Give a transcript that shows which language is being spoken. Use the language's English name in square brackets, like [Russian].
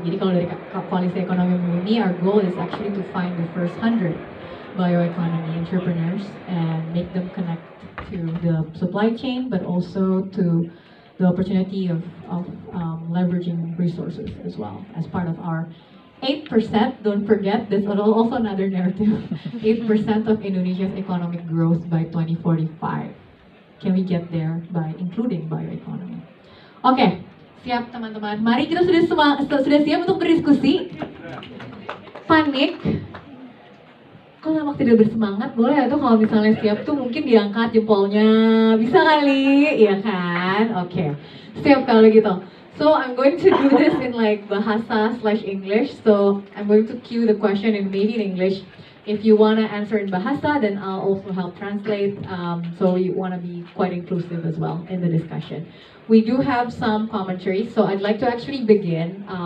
[Indonesian] Jadi kalau dari koalisi ekonomi Bumi, [English] our goal is actually to find the first 100 bioeconomy entrepreneurs and make them connect to the supply chain, but also to the opportunity of leveraging resources as well as part of our 8%. Don't forget, this is also another narrative. 8% of Indonesia's economic growth by 2045. Can we get there by including bioeconomy? [Indonesian] Oke, siap teman-teman. Mari kita sudah siap untuk berdiskusi. Panik? Kok nampak tidak bersemangat? Boleh ya tuh kalau misalnya siap tuh mungkin diangkat jempolnya. Bisa kali, iya kan? Oke, siap kalau gitu. [English] So I'm going to do this in like Bahasa/English. So I'm going to cue the question in maybe in English. If you want to answer in Bahasa, then I'll also help translate. So we want to be quite inclusive as well in the discussion. We do have some commentary, so I'd like to actually begin.